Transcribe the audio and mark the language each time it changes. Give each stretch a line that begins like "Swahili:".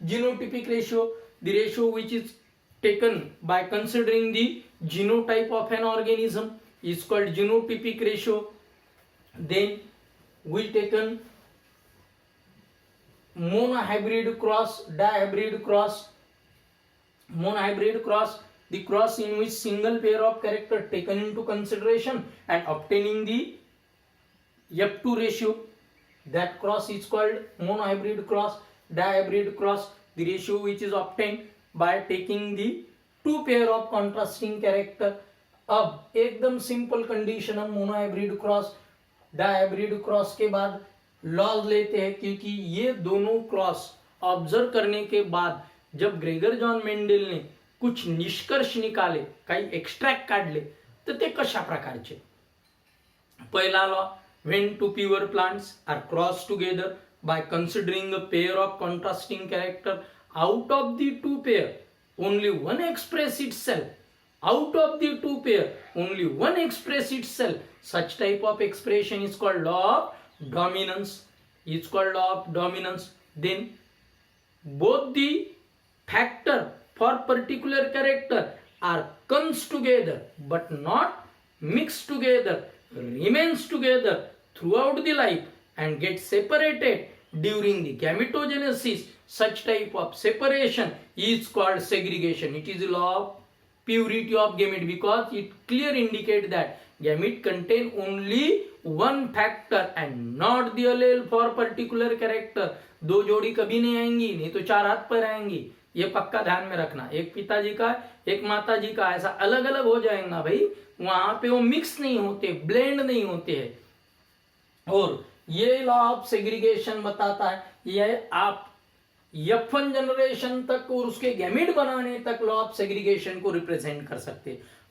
English: Genotypic ratio, the ratio which is taken by considering the genotype of an organism is called genotypic ratio. Then we taken monohybrid cross, dihybrid cross. Monohybrid cross, the cross in which single pair of character taken into consideration and obtaining the F2 ratio, that cross is called monohybrid cross। Dihybrid cross, the ratio which is obtained by taking the two pair of contrasting character।
Hindi: अब एकदम simple condition, हम monohybrid cross dihybrid cross के बाद laws लेते हैं, क्योंकि ये दोनों क्रॉस ऑब्जर्व करने के बाद जब ग्रेगर जॉन मेंडेल ने कुछ निष्कर्ष निकाले,
Marathi: काही एक्स्ट्रॅक्ट काढले, तर ते कशा प्रकारचे, पहिला law
English: when two pure plants are crossed together by considering a pair of contrasting character, out of the two pair only one express itself, out of the two pair only one express itself, such type of expression is called law of dominance, is called law of dominance. Then both the factor for particular character are comes together but not mixed together, remains together throughout the life and get separated during the gametogenesis, such type of separation is called segregation. It is the law of purity of gamete because it clearly indicates that gamete contain only one factor and not the allele for particular character.
Hindi: दो जोड़ी कभी नहीं आएंगी, नहीं तो चार हाथ पर आएंगी, ये पक्का ध्यान में रखना। एक पिताजी का एक माता जी का ऐसा अलग अलग हो जाएगा भाई, वहां पे वो मिक्स नहीं होते, ब्लेंड नहीं होते हैं। और ये लॉ ऑफ सेग्रीगेशन बताता है, ये आप F1 जनरेशन तक और उसके गैमेट बनाने तक लॉ ऑफ सेग्रीगेशन को रिप्रेजेंट कर सकते हैं।